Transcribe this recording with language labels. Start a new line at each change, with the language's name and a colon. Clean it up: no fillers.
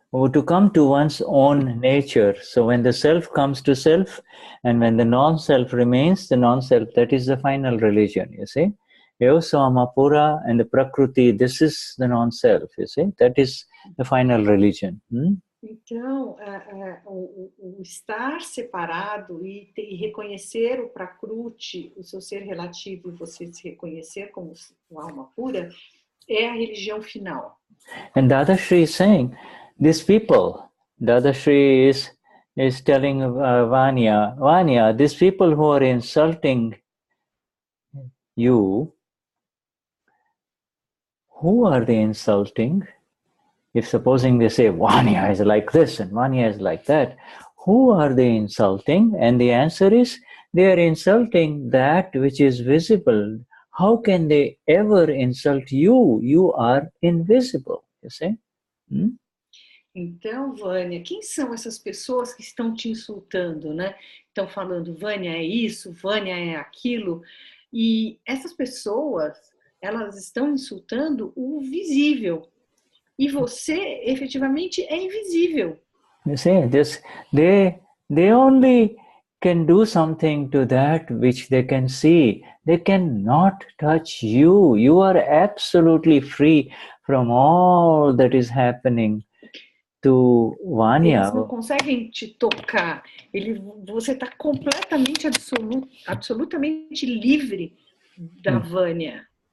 English: To come to one's own nature. So when the self comes to self, and when the non-self remains the non-self, that is the final religion, you see.
Portuguese: Eu sou
English: Amapura and the Prakriti, this is the non-self, you see. That is the final religion.
Portuguese: Então, o estar separado e reconhecer o Prakriti, o seu ser relativo, e você se reconhecer como uma alma pura, é a religião final.
English: And Dadashri is saying, these people, Dadashri is telling Vanya, these people who are insulting you, who are they insulting? If supposing they say, Vanya is like this and Vanya is like that, who are they insulting? And the answer is, they are insulting that which is visible. How can they ever insult you? You are invisible, you see?
Portuguese: Então, Vânia, quem são essas pessoas que estão te insultando, né? Estão falando, Vânia é isso, Vânia é aquilo. E essas pessoas, elas estão insultando o visível. E você, efetivamente, é invisível.
English: You see, they only can do something to that which they can see. They cannot touch you. You are absolutely free from all that is happening to Vanya.
Portuguese: Eles não conseguem te tocar. Você está completamente, absolutamente livre da Vanya.